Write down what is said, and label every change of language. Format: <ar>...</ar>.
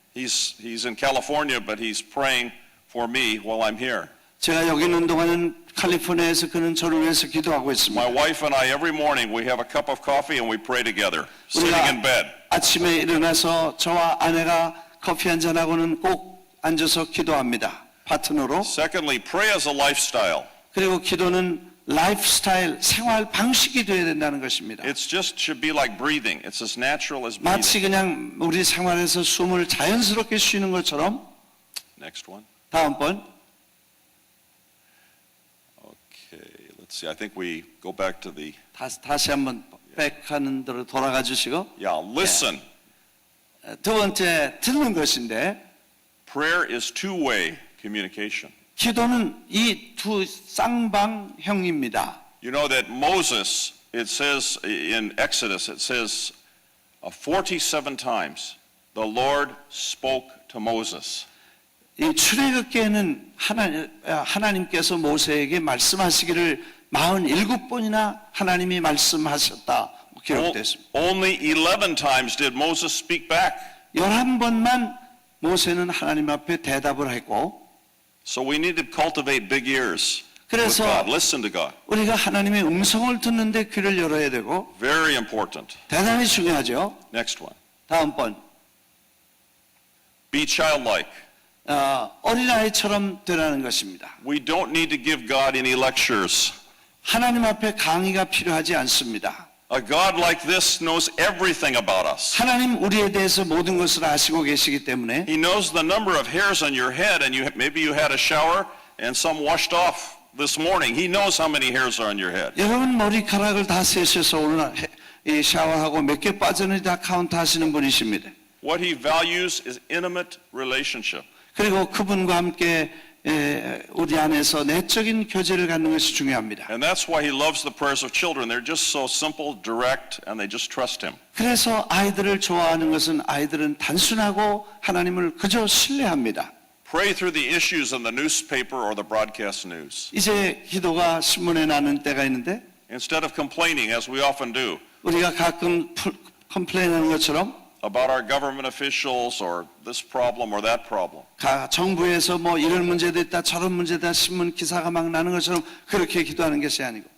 <en>He's in California, but he's praying for me while I'm here.</en> <ko>제가 여기 있는 동안은 캘리포니아에서 그는 저를 위해서 기도하고 있습니다.</ko> <en>My wife and I, every morning, we have a cup of coffee and we pray together, sitting in bed.</en> <ko>아침에 일어나서 저와 아내가 커피 한잔하고는 꼭 앉아서 기도합니다. 파트너로.</ko> <en>Secondly, pray as a lifestyle.</en> <ko>그리고 기도는 라이프 스타일, 생활 방식이 되어야 된다는 것입니다.</ko> <en>It's just should be like breathing. It's as natural as breathing.</en> <ko>마치 그냥 우리 생활에서 숨을 자연스럽게 쉬는 것처럼.</ko> <en>Next one.</en> <ko>다음 번.</ko> <en>Okay, let's see. I think we go back to the,</en> <ko>다시 한번 백하는 대로 돌아가 주시고.</ko> <en>listen.</en> <ko>두 번째 듣는 것인데</ko> <en>Prayer is two-way communication.</en> <ko>기도는 이 두 쌍방형입니다.</ko> <en>You know that Moses, it says in Exodus, it says 47 times the Lord spoke to Moses.</en> <ko>이 출애굽기에는 하나님께서 모세에게 말씀하시기를 47번이나 하나님이 말씀하셨다 기록되어 있습니다.</ko> <en>Only 11 times did Moses speak back.</en> <ko>11번만 모세는 하나님 앞에 대답을 했고,</ko> <en>So we need to cultivate big ears with</en> <ko>그래서</ko> <en>God. Listen to God.</en> <ko>우리가 하나님의 음성을 듣는데 귀를 열어야 되고</ko> <en>Very important.</en> <ko>대단히 중요하죠.</ko> <en>Next one.</en> <ko>다음 번,</ko> <en>Be childlike.</en> <ko>어린아이처럼 되라는 것입니다.</ko> <en>We don't need to give God any lectures.</en> <ko>하나님 앞에 강의가 필요하지 않습니다.</ko> <en>A God like this knows everything about us.</en> <ko>하나님 우리에 대해서 모든 것을 아시고 계시기 때문에</ko> <en>He knows the number of hairs on your head, and maybe you had a shower and some washed off this morning. He knows how many hairs are on your head.</en> <ko>여러분 머리카락을 다 세셔서 오늘 샤워하고 몇 개 빠졌는지 다 카운트하시는 분이십니다.</ko> <en>What he values is intimate relationship.</en> <ko>그리고 그분과 함께 우리 안에서 내적인 교제를 갖는 것이 중요합니다.</ko> <en>And that's why he loves the prayers of children. They're just so simple, direct, and they just trust him.</en> <ko>그래서 아이들을 좋아하는 것은 아이들은 단순하고 하나님을 그저 신뢰합니다.</ko> <en>Pray through the issues in the newspaper or the broadcast news.</en> <ko>이제 기도가 신문에 나는 때가 있는데</ko> <en>Instead of complaining, as we often do,</en> <ko>우리가 가끔 컴플레인하는 것처럼</ko> <en>about our government officials or this problem or that problem.</en> <ko>정부에서 뭐 이런 문제도 있다 저런 문제도 있다 신문 기사가 막 나는 것처럼 그렇게 기도하는 것이 아니고</ko>